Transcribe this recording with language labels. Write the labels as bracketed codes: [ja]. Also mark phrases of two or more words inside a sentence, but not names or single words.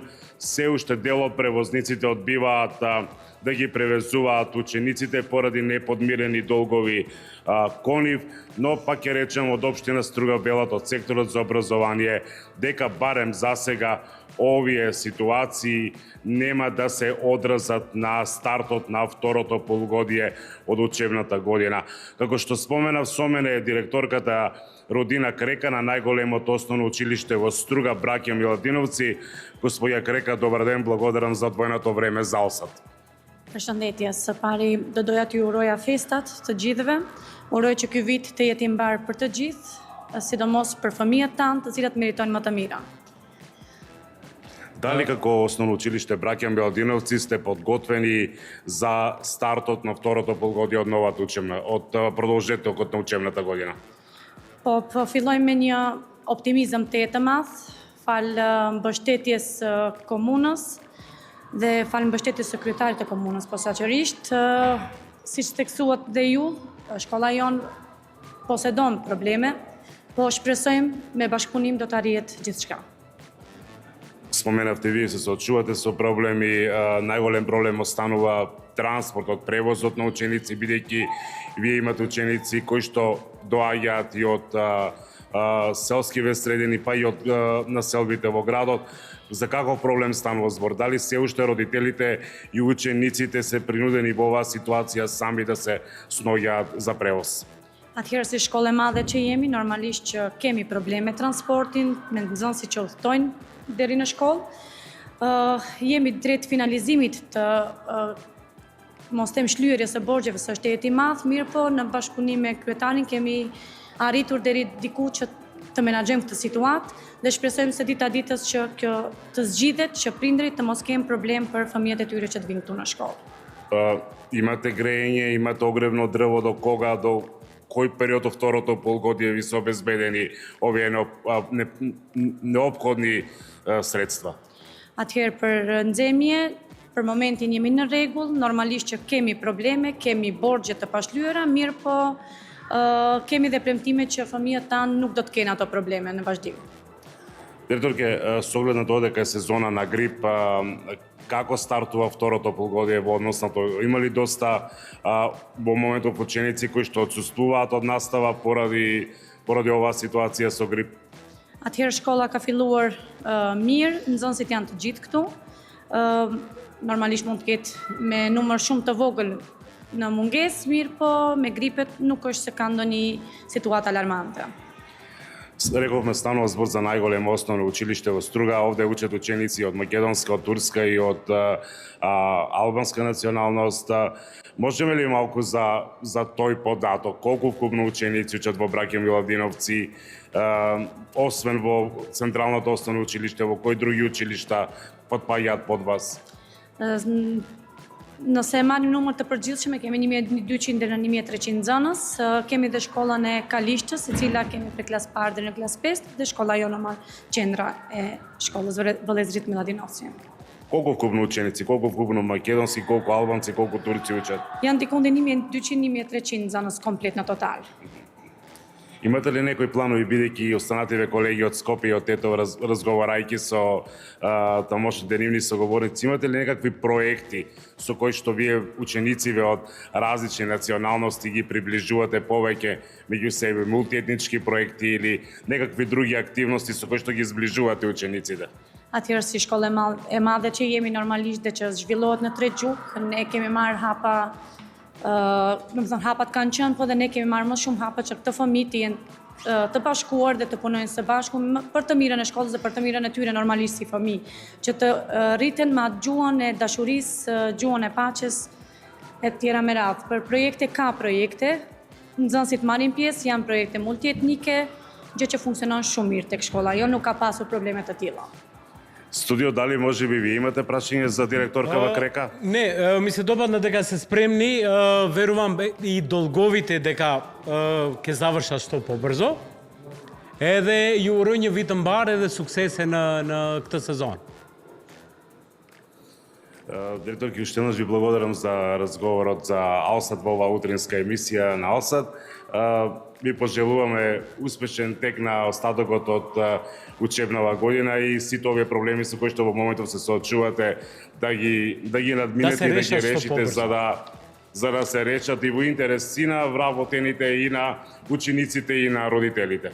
[mk] Се уште дел од превозниците одбиваат да ги превезуваат учениците поради неподмирени долгови кон нив, но пак ќе речем од општина Струга велат од секторот за образование дека барем засега овие ситуации нема да се одразат на стартот на второто полугодие од учебната година. Како што споменав, со мене е директорката Родина Крека на најголемото основно училиште во Струга, Браќа Миладиновци. Господја Крека, добар ден, благодарам за одвоеното време за осад. [sq] Përshëndetje, së pari do doja t'ju uroja festat të gjithëve. Uroj që ky vit të jetë i mbar për të gjithë, sidomos për fëmijët tanë, të cilat meritojnë më të mira. [mk] Дали како основно училиште Браќа Миладиновци сте подготвени за стартот на второто полугодие од новата од продолжетокот на учебната година? [sq] Po fillojmë me një optimizëm të madh, fal mbështetjes komunës dhe fal mbështetjes sekretarit të komunës posaçërisht, siç theksuat dhe ju, shkolla jon posedon probleme, po shpresojmë me bashkëpunim do të arrihet gjithçka. [mk] Споменавте, вие се соочувате со проблеми, најголем проблем останува транспортот, превозот на ученици, бидејќи вие имате ученици кои што доаѓаат и од селскиве средини, па и од населбите во градот. За каков проблем станува збор? Дали се уште родителите и учениците се принудени во оваа ситуација сами да се сноѓаат за превоз? [sq] Atëherë si shkollë e madhe që jemi, normalisht që kemi probleme transportin, me nxënësit që udhtojnë deri në shkollë. Jemi drejt finalizimit të mos them shlyerjes së borxheve së shtetit i madh, mirë po në bashkëpunim me kryetarin kemi arritur deri diku që të menaxhojmë këtë situatë dhe shpresojmë se dita ditës që kjo të zgjidhet, që prindërit të mos kenë problem për fëmijët e tyre që të vinë këtu në shkollë. [mk] Имате грејење, имате огревно дрво, до кога, до кој период од второто полугодие ви се обезбедени овие неопходни средства? [sq] Atëherë për nxemje, për momentin jemi në rregull, normalisht që kemi probleme, kemi borxhe të pashlyera, mirë po kemi dhe premtime që fëmijët tanë nuk do të kenë ato probleme në vazhdim. [mk] Директорке, со оглед на тоа дека е сезона на грип, како стартува второто полугодие во однос на тоа? Има ли доста во моментов ученици кои што отсуствуваат од настава поради оваа ситуација со грип? [sq] Atëherë shkolla ka filluar mirë, nxënësit janë të gjithë këtu. Normalisht mund të ketë me numër shumë të vogël në mungesë, mirë po me gripet nuk është se ka ndonjë situatë alarmante. [mk] Рековме станува збор за најголемо основно училиште во Струга. Овде учат ученици од македонска, од турска и од албанска националност. Можеме ли малку за тој податок? Колку вкупно ученици учат во Браќа Миладиновци, освен во Централното основно училиште, во кои други училишта потпаѓаат под вас? [sq] Nëse marrim numër të përgjithshëm, kemi 1200 deri në 1300 nxënës, kemi dhe shkollën e Kalishçës, e cila kemi për klasë parë deri në klasë 5, dhe shkolla jonë qendra e shkollës Vëllezrit Miladinovci. [mk] Колку вкупно ученици, колку вкупно македонски, колку албанци, колку турци учат? [sq] Janë diku ndë [mk] 1200-1300 за нас комплет на тотал. Имате ли некои планови, бидејќи останативе колеги од Скопје и од Тетово разговарајќи со тамошните нивни соговорници, имате ли некакви проекти со кои што вие ученициве од различни националности ги приближувате повеќе меѓу себе, мултиетнички проекти или некакви други активности со кои што ги зближувате учениците? [sq] Atëherë si shkollë e madhe që jemi normalisht dhe që zhvillohet në 3 gjuhë, ne kemi marrë hapa, do të thënë hapat kanë qenë, po dhe ne kemi marrë më shumë hapa që këtë fëmijë të jenë të bashkuar dhe të punojnë së bashku për të mirën e shkollës dhe për të mirën e tyre normalisht si fëmijë, që të rriten me atë gjuhën e dashurisë, gjuhën e paqes e tjera me radhë. Për projekte ka projekte, nxënësit marrin pjesë, janë projekte multietnike, gjë që funksionon shumë mirë tek shkolla, jo nuk ka pasur probleme të tilla. [mk] Студио, дали може би вие имате прашање за директоркава Крека? Не, ми се допадна дека се спремни, верувам и долговите дека ќе завршат што побрзо. [sq] Edhe ju uroj një vit të mbar edhe suksese në këtë sezon. [mk] Директорки, уште еднаш ви благодарам за разговорот за Алсат во оваа утринска емисија на Алсат. Ви пожелуваме успешен тек на остатокот од учебнава година и сите овие проблеми со кои што во моментов се соочувате да ги надминете и да ги решите за да се речат и во интерес и на вработените и на учениците и на родителите.